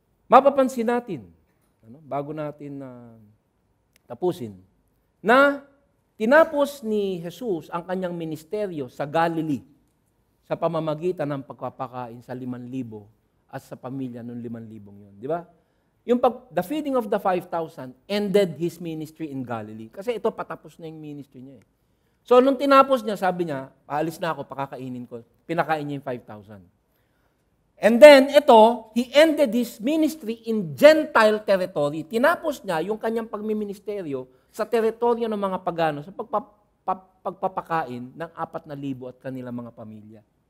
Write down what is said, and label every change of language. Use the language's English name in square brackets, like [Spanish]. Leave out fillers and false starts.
[Filipino] Mapapansin natin, bago natin tapusin, na tinapos ni Jesus ang kanyang ministeryo sa Galilee sa pamamagitan ng pagpapakain sa 5,000 at sa pamilya ng 5,000 yun. Di ba? [English] The feeding of the 5,000 ended his ministry in Galilee. [Filipino] Kasi ito, patapos na yung ministry niya eh. So, nung tinapos niya, sabi niya, paalis na ako, pakakainin ko. Pinakain niya yung 5,000. [English] And then, ito, he ended his ministry in Gentile territory. [Filipino] Tinapos niya yung kanyang pagmiministeryo sa teritoryo ng mga pagano, sa pagpapakain ng 4,000 at kanilang mga pamilya.